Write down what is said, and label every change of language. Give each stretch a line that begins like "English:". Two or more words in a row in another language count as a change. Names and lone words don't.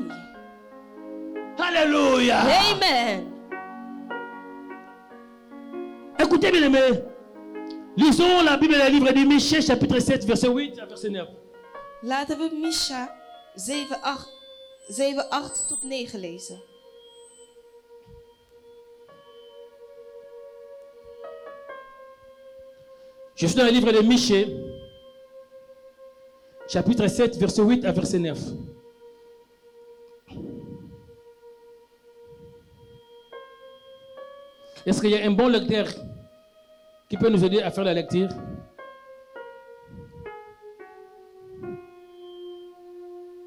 French: Alléluia. Amen. Écoutez bien aimés. Lisons la Bible dans le livre de Michée, chapitre 7, verset 8 à verset 9.
Dutch: Laten we Misha 7, 8 tot 9 lezen.
French: Je suis dans le livre de Michée, chapitre 7, verset 8 à verset 9. Est-ce qu'il y a un bon lecteur qui peut nous aider à faire la lecture?